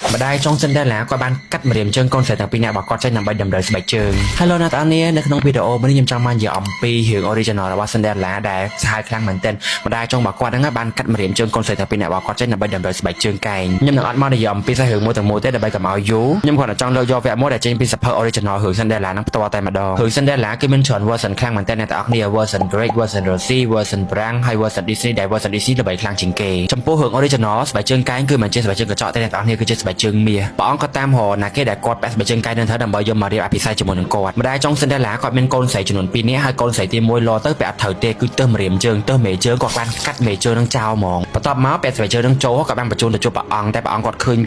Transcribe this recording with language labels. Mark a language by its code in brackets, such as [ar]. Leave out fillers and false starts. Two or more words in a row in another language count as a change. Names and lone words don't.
[km] ម្ដាយចុងសិនដែរឡាគាត់បានកាត់ម្រាមជើងកូនស្រីទាំងពីរនាក់របស់គាត់ចេញដើម្បីតម្រូវស្បែកជើង Hello អ្នកទាំងអស់គ្នានៅក្នុងវីដេអូនេះខ្ញុំចង់បាននិយាយអំពីរឿង original របស់ Cinderella ដែលសាហាវខ្លាំងមែនទែនម្ដាយចុងរបស់គាត់ហ្នឹងបានកាត់ម្រាមជើងកូនស្រីទាំងពីរនាក់របស់គាត់ចេញដើម្បីតម្រូវស្បែកជើងកែងខ្ញុំនឹងអត់មកនិយាយអំពីសាច់រឿងមួយទាំងមូលទេដើម្បីកុំឲ្យយូរខ្ញុំគ្រាន់តែចង់លើកយកវគ្គមួយដែលចេញពីសភៅ original រឿង Cinderella ហ្នឹងផ្ទាល់តែម្ដងរឿង Cinderella គឺមានច្រើន version ខ្លាំងមែនទែនអ្នកទាំងអស់គ្នា version Greek version Rosie version Brang ហើយ version Disney ដែល version Disney ល្បីខ្លាំងជាងគេចំពោះរឿង original ស្បែកជើងកែងគឺមិនជាស្បែកជើងកញ្ចក់ទេអ្នកទាំងអស់គ្នាគឺជាស្បែកជើងមាសព្រះអង្គក៏តាមរកណាគេដែលគាត់ពាក់ស្បែកជើងកែងនឹងទៅដើម្បីយកមករៀបអភិ សេកជាមួយនឹងគាត់ម្ដាយចុង Cinderella គាត់មានកូនស្រីចំនួន2នាក់ហើយកូនស្រីទី1លោទៅពាក់អត់ត្រូវទេគឺទើសម្រាមជើងទើមេជើងគាត់បានកាត់មេជើងនឹងចោលហ្មងបន្ទាប់មកពាក់ស្បែកជើងនឹងចូលគាត់បានបញ្ជូនទៅជួបព្រះអង្គតែព្រះអង្គគាត់ឃើញ